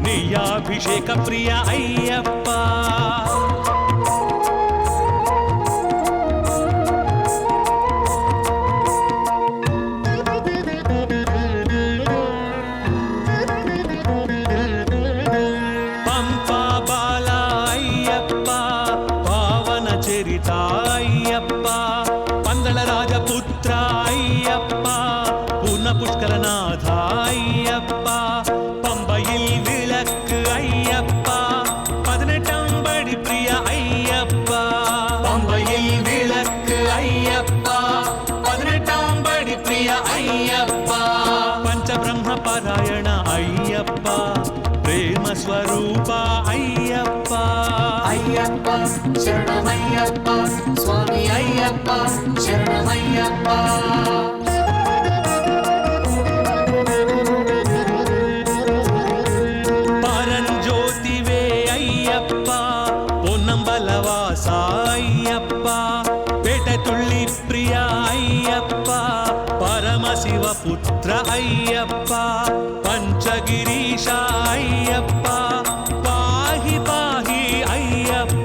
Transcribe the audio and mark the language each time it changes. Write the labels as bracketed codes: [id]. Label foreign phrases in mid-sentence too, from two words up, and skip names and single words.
[te] నెయ్యాభిషేక ప్రియ అయ్యప్ప పంపా బాల అయ్యప్ప పావన చరిత అయ్యప్ప పందళ రాజపుత్ర అయ్యప్ప పూర్ణ పుష్కరనాథ అయ్యప్ప [ml] పంబയിൽ വിളക്ക് അയ്യപ്പ പതിനെട്ടാമ്പടി പ്രിയ അയ്യപ്പ പമ്പയിൽ വിളക്ക് അയ്യപ്പ പതിനെട്ടാമ്പടി പ്രിയ അയ്യപ്പ പഞ്ചബ്രഹ്മ പാരായണ അയ്യപ്പ പ്രേമ സ്വരൂപ അയ്യപ്പ [te] అయ్యప్ప శరణమయ్యప్ప స్వామి అయ్యప్ప శరణమయ్యప్ప పరంజ్యోతివే అయ్యప్ప పొన్నంబలవాస అయ్యప్ప పేటతుళ్ళి ప్రియ అయ్యప్ప పరమశివ పుత్ర అయ్యప్ప పంచగిరీశ అయ్యప్ప పాహి పాహి అయ్యప్ప